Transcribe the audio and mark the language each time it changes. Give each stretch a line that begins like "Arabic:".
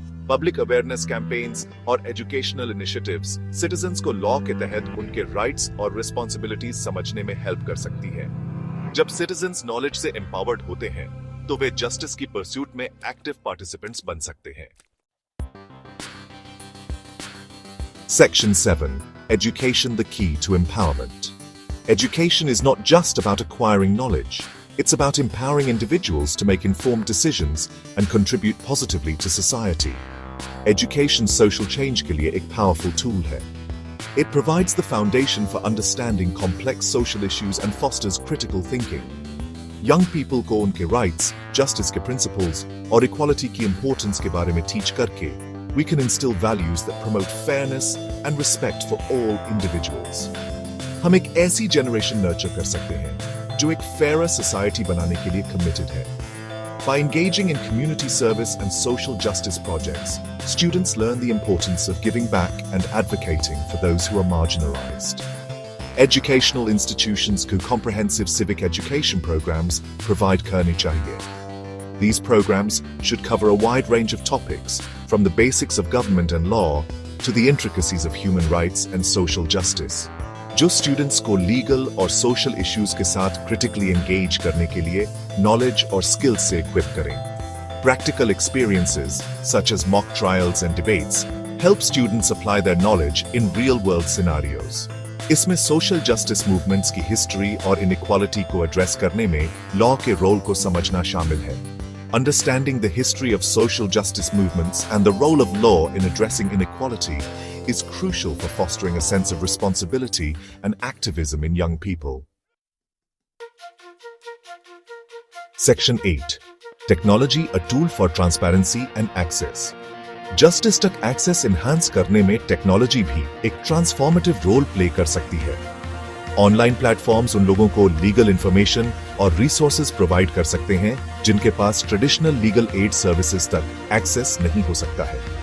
Hindi: Public awareness campaigns और educational initiatives citizens को law के तहत उनके राइट्स और रिस्पॉन्सिबिलिटीज समझने में हेल्प कर सकती है। जब सिटीजंस नॉलेज से एम्पावर्ड होते हैं तो वे जस्टिस की परस्यूट में एक्टिव पार्टिसिपेंट्स बन सकते हैं।
English: Section 7. Education, the key to empowerment. Education is not just about acquiring knowledge. It's about empowering individuals to make informed decisions and contribute positively to society.
Hindi: Education social change के लिए एक powerful tool है.
English: It provides the foundation for understanding complex social issues and fosters critical thinking.
Hindi: Young people को उनके rights, justice के principles और equality की importance के बारे में teach करके
English: we can instill values that promote fairness and respect for all individuals.
Hindi: हम एक ऐसी generation nurture कर सकते हैं जो एक fairer society बनाने के लिए committed है.
English: By engaging in community service and social justice projects, students learn the importance of giving back and advocating for those who are marginalized. Educational institutions को comprehensive civic education programs provide
Hindi: करने चाहिए.
English: These programs should cover a wide range of topics, from the basics of government and law to the intricacies of human rights and social justice,
Hindi: जो students को legal और social issues के साथ critically engage करने के लिए knowledge और skills से equip करें.
English: Practical experiences, such as mock trials and debates, help students apply their knowledge in real-world scenarios.
Hindi: इसमें social justice movements की history और inequality को address करने में law के role को समझना शामिल है.
English: Understanding the history of social justice movements and the role of law in addressing inequality is crucial for fostering a sense of responsibility and activism in young people. Section 8. Technology, a tool for transparency and access.
Hindi: Justice तक access enhance करने में technology भी एक transformative role play कर सकती है. Online platforms उन लोगों को लीगल इंफॉर्मेशन और रिसोर्सेज प्रोवाइड कर सकते हैं जिनके पास ट्रेडिशनल लीगल एड सर्विसेज तक एक्सेस नहीं हो सकता है.